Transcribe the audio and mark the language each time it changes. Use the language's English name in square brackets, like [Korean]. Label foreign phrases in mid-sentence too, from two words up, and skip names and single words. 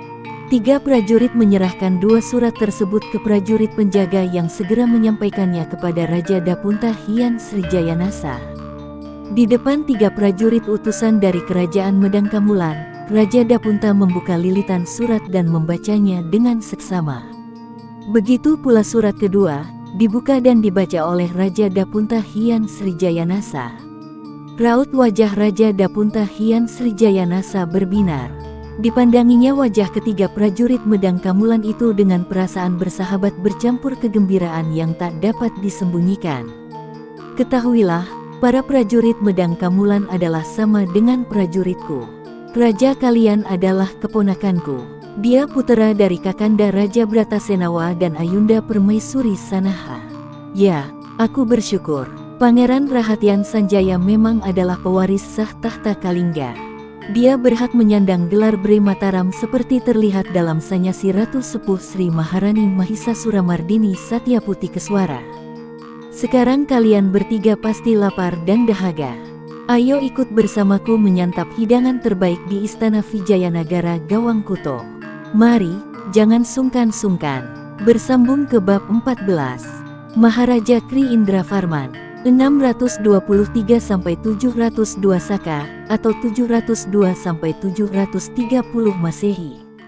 [Indonesian] 3 prajurit menyerahkan 2 surat tersebut ke prajurit penjaga yang segera menyampaikannya kepada Raja Dapunta Hyang Srijayanasa. Di depan 3 prajurit utusan dari Kerajaan Medang Kamulan, Raja Dapunta membuka lilitan surat dan membacanya dengan seksama. Begitu pula surat kedua, dibuka dan dibaca oleh Raja Dapunta Hyang Srijayanasa. Raut wajah Raja Dapunta Hyang Srijayanasa berbinar. Dipandanginya wajah ketiga prajurit Medang Kamulan itu dengan perasaan bersahabat bercampur kegembiraan yang tak dapat disembunyikan. Ketahuilah, para prajurit Medang Kamulan adalah sama dengan prajuritku. Raja kalian adalah keponakanku. Dia putera dari Kakanda Raja Bratasenawa dan Ayunda Permaisuri Sanaha. Ya, aku bersyukur. Pangeran Rahatian Sanjaya memang adalah pewaris sah tahta Kalingga. Dia berhak menyandang gelar Bre Mataram seperti terlihat dalam sanyasi Ratu Sepuh Sri Maharani Mahisa Suramardini Satyaputi Keswara. Sekarang kalian bertiga pasti lapar dan dahaga. Ayo ikut bersamaku menyantap hidangan terbaik di Istana Vijayanagara Gawangkuto. Mari, jangan sungkan-sungkan. Bersambung ke bab 14. Maharaja Kri Indravarman 623–702 Saka atau 702–730 Masehi.